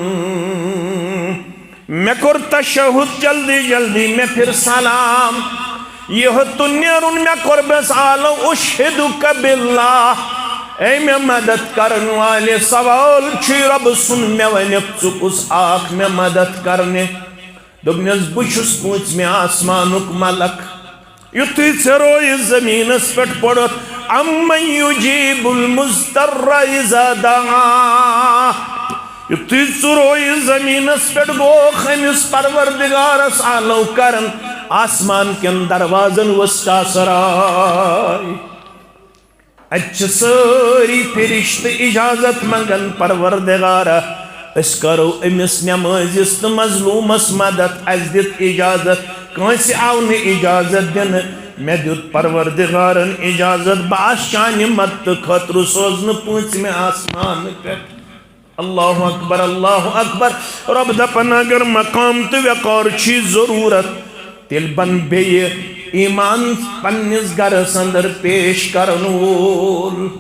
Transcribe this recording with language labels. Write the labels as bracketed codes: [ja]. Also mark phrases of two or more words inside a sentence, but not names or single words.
[ks] مےٚ کوٚر تشہُد جلدی جلدی مےٚ پھِر سلام یہِ ہیوٚتُن نیرُن مےٚ کوٚر بس عالو [ar] اُشہِدُکَ بِاللہ [ks] اے مےٚ مدد کرن والہِ سوال چھُے رۄبہٕ سُنٛد مےٚ ؤنِکھ ژٕ کُس آکھ مےٚ مدد کرنہِ دوٚپنس بہٕ چھُس پوٗنٛژمہِ آسمانُک ملک یُتھُے ژےٚ رویہِ زمیٖنس پٮ۪ٹھ پوٚرُتھ [ar] اَمَّن یُجیٖبُ الْمُضْطَرَّ اِذَا دَعَاهُ [ks] یُتھُے ژٕ رویہِ زمیٖنس پٮ۪ٹھ گوٚوکھ أمِس پروردگارس آلو کرن آسمان کٮ۪ن دروازن وسطا سراے اَتہِ چھِ سٲری فرشتہٕ اِجازت منٛگان پروردگارا أسۍ کرو أمِس نٮ۪مٲزِس تہٕ مظلوٗمس مدد اَسہِ دِتھ اِجازت کٲنٛسہِ آو نہٕ اِجازت دِنہٕ مےٚ دیُت پروردگارن اِجازت بہٕ آسہٕ چانہِ مدتہٕ خٲطرٕ سوزنہٕ پوٗنٛژمہِ آسمانہٕ پٮ۪ٹھ [ar] اللہ اکبر اللہ اکبر [ks] رۄب دپان اگر مقام تہٕ وقار چھی ضروٗرت تیٚلہِ بن بیٚیہِ ایٖمان پننِس گرس اندر پیش کرن وول